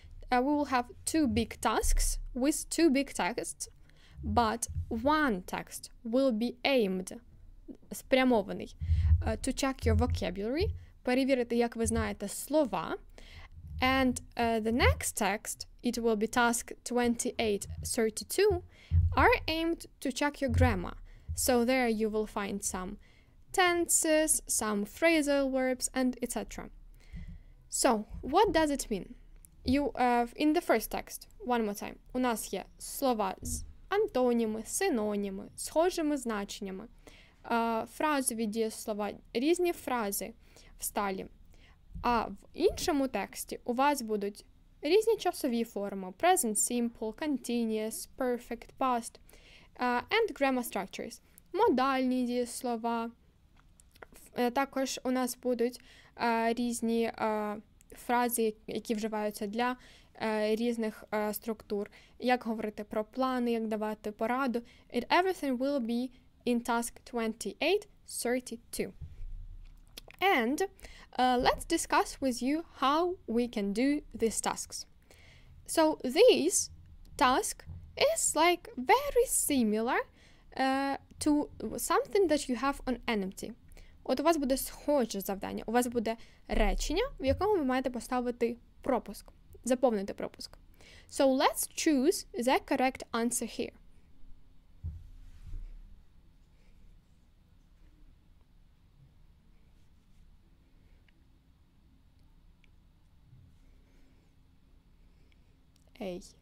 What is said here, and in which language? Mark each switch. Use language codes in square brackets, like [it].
[en] We will have 2 big tasks with 2 big texts, but one text will be aimed, [uk] спрямований, [en] to check your vocabulary, [uk] перевірити, як ви знаєте слова, [en] and the next text, it will be task 2832, are aimed to check your grammar. So there you will find some tenses, some phrasal verbs, and etc. So, what does it mean? You in the first text, one more time, [uk] у нас є слова з антоніми, синоніми, схожими значеннями, фразові дієслова, різні фрази в сталі. А в іншому тексті у вас будуть різні часові форми, [en] present simple, continuous, perfect, past, and grammar structures, [uk] модальні дієслова. Також у нас будуть різні фрази, які вживаються для різних структур, як говорити про плани, як давати пораду. [en] And everything will be in task 2832. And let's discuss with you how we can do these tasks. So this task is like very similar to something that you have on NMT. [uk] От у вас буде схоже завдання. У вас буде речення, в якому ви маєте поставити пропуск, заповнити пропуск. [en] So let's choose the correct answer here. A.